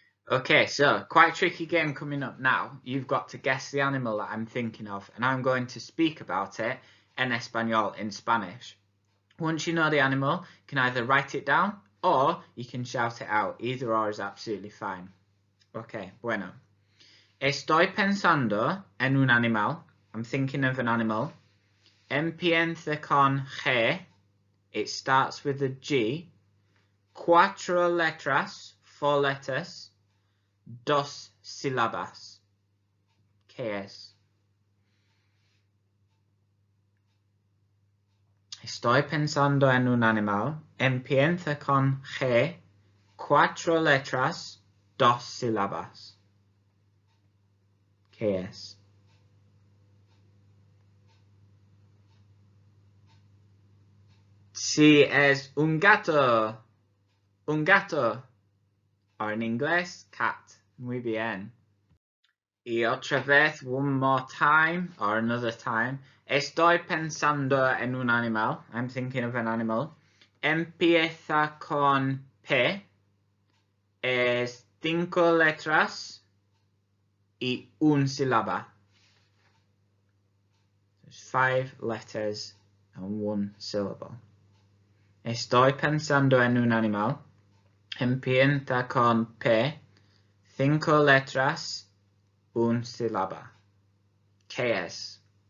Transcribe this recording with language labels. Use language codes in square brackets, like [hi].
[en] Okay, so quite a tricky game coming up now. You've got to guess the animal that I'm thinking of, and I'm going to speak about it [es] en español, [en] in Spanish. Once you know the animal, you can either write it down or you can shout it out. Either or is absolutely fine. [es] Okay, bueno. Estoy pensando en un animal. [en] I'm thinking of an animal. [es] Empieza con G. [en] It starts with a G. [es] Cuatro letras, [en] 4 letters. [es] Dos sílabas. ¿Qué es? Estoy pensando en un animal. Empieza con G. 4 letras, 2 sílabas. ¿Qué es? Sí, es un gato. Un gato. [en] Or in inglés, cat. [es] Muy bien. Y otra vez, [en] one more time, or another time. [es] Estoy pensando en un animal. [en] I'm thinking of an animal. [es] Empieza con P. Es 5 letras y un sílaba. [en] There's 5 letters and 1 syllable. [es] Estoy pensando en un animal. Empieza con P. 5 letras, un sílaba. ¿Qué es?